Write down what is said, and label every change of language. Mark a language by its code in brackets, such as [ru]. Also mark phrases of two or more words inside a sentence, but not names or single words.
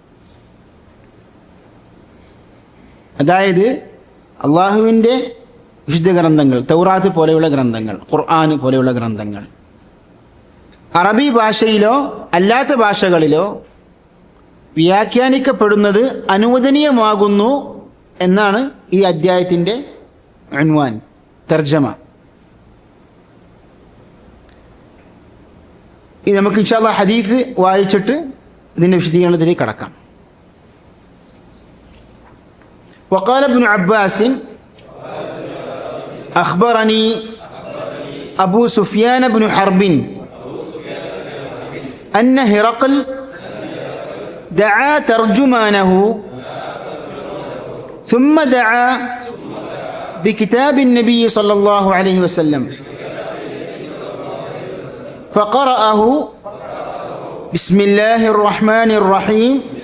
[ml] അതായത് അള്ളാഹുവിൻ്റെ വിശുദ്ധ ഗ്രന്ഥങ്ങൾ, തൗറാത്ത് പോലെയുള്ള ഗ്രന്ഥങ്ങൾ, ഖുർആൻ പോലെയുള്ള ഗ്രന്ഥങ്ങൾ അറബി ഭാഷയിലോ അല്ലാത്ത ഭാഷകളിലോ വ്യാഖ്യാനിക്കപ്പെടുന്നത് അനുവദനീയമാകുന്നു എന്നാണ് ഈ അധ്യായത്തിൻ്റെ ഉൻവാൻ, തർജമ. ഇത് നമുക്ക് [ar] إن شاء الله [ml] ഹദീസ് വായിച്ചിട്ട് ഇതിൻ്റെ വിശദീകരണത്തിലേക്ക് കടക്കാം. [ar] وقال ابن عباس أخبرني أبو سفيان بن حرب أن هرقل دعا ترجمانه ثم دعا بكتاب النبي صلى الله عليه وسلم فقرأه بسم الله الرحمن الرحيم